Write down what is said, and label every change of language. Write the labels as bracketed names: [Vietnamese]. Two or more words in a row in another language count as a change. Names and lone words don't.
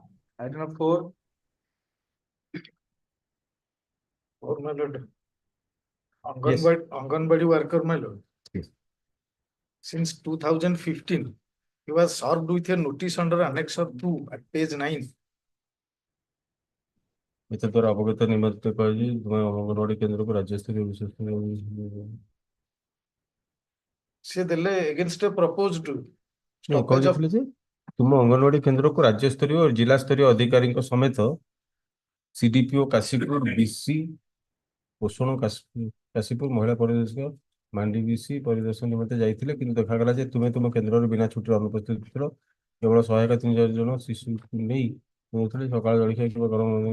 [English] Item number 4. Oh, my Lord. Anganwadi worker, my lord. Yes. Since 2015, he was served with a notice under Annex 2 at page 9. [Odia] ଏତେ ଦ୍ୱାରା ଅବଗତ ନିମନ୍ତେ କହିଛି ତୁମେ ଅଙ୍ଗନବାଡି କେନ୍ଦ୍ରକୁ ରାଜ୍ୟସ୍ତରୀୟ ବିଶ୍ୱସ୍ତରୀୟ ସେ ଦେଲେ [English] against a proposed [Odia] କଣ [English] stoppage of [Odia] କହିଥିଲେ ଯେ ତୁମ ଅଙ୍ଗନବାଡି କେନ୍ଦ୍ରକୁ ରାଜ୍ୟସ୍ତରୀୟ ଓ ଜିଲ୍ଲାସ୍ତରୀୟ ଅଧିକାରୀଙ୍କ ସମେତ ସିଡିପିଓ କାଶୀପୁର ବିସି ପୋଷଣ କାଶୀପୁର ମହିଳା ପରିଦର୍ଶକ ମାଣ୍ଡି ବିସି ପରିଦର୍ଶନ ନିମନ୍ତେ ଯାଇଥିଲେ କିନ୍ତୁ ଦେଖାଗଲା ଯେ ତୁମେ ତୁମ କେନ୍ଦ୍ରରେ ବିନା ଛୁଟିରେ ଅନୁପସ୍ଥିତ ଥିଲ କେବଳ ସହାୟକ 3 ଜଣ ଶିଶୁକୁ ନେଇ କହୁଥିଲେ ସକାଳ ଜଳଖିଆ କିମ୍ବା ଗରମ